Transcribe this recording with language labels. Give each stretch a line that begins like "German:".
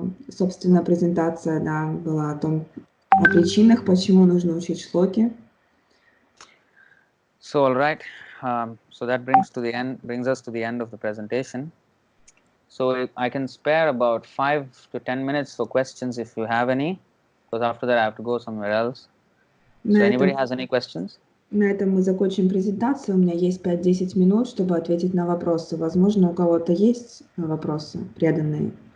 Russian: Собственно, презентация, да, была о причинах, почему нужно учить шлоки.
English: So all right, so that brings us to the end of the presentation. So I can spare about 5 to 10 minutes for questions if you have any, because after that I have to go somewhere else. So anybody has any questions?
Russian: На этом мы закончим презентацию. У меня есть 5-10 минут, чтобы ответить на вопросы. Возможно, у кого-то есть вопросы преданные.